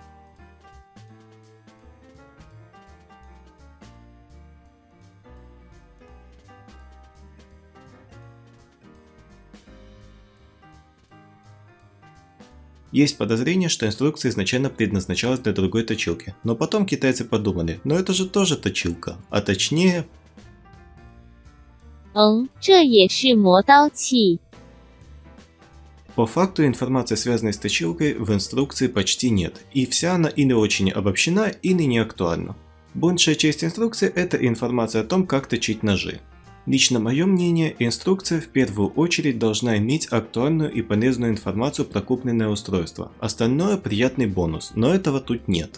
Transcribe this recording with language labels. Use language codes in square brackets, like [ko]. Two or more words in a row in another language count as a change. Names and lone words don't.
[ru] Есть подозрение, что инструкция изначально предназначалась для другой точилки, но потом китайцы подумали, но это же тоже точилка, а точнее... [zh] 这也是磨刀器。 [ru] По факту информации, связанной с точилкой, в инструкции почти нет, и вся она или очень обобщена, или не актуальна. Большая часть инструкции – это информация о том, как точить ножи. Лично мое мнение, инструкция в первую очередь должна иметь актуальную и полезную информацию про купленное устройство, остальное – приятный бонус, но этого тут нет.